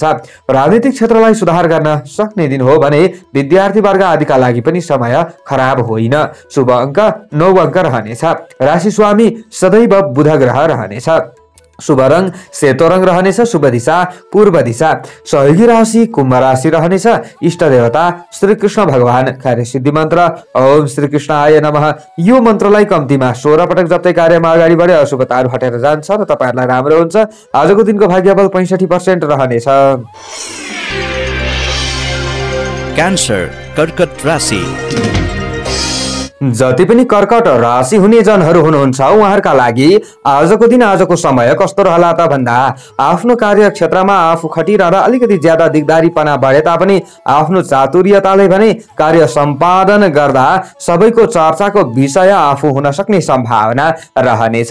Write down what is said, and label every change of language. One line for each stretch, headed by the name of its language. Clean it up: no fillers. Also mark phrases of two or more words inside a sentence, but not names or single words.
Nepali: राजनीतिक क्षेत्रलाई सुधार गर्न सक्ने दिन हो भने विद्यार्थी वर्ग आदिका लागि पनि समय खराब होइन। शुभ अंक 9 अंक रहनेछ। राशि स्वामी सदैव बुध ग्रह रहनेछ। शुभ रंग सेतो रंग रहनेछ। शुभ दिशा पूर्व दिशा। सहयोगी राशि कुम्भ राशि रहनेछ। इष्ट देवता श्री कृष्ण भगवान। कार्यसिद्धि मन्त्र
Sanskrit: ओम श्री कृष्णाय नमः।
Nepali: यो मन्त्रलाई कम्तीमा 16 पटक जप्दै कार्यमा अगाडि बढे अशुभताहरू हटेर जान्छ र तपाईहरुलाई राम्रो हुन्छ। आजको दिनको भाग्यबल 65% रहनेछ। क्यान्सर कर्कट राशि। जति पनि कर्कट राशि हुने जनहरू हुनुहुन्छ उहाँहरूका लागि आजको दिन आजको समय कस्तो रहला त भन्दा आफ्नो कार्य क्षेत्रमा आफू खटिरहँदा अलिकति ज्यादा दिगदारीपना बढे तापनि आफ्नो चातुर्यताले भने कार्य सम्पादन गर्दा सबैको चर्चाको विषय आफू हुन सक्ने सम्भावना रहनेछ।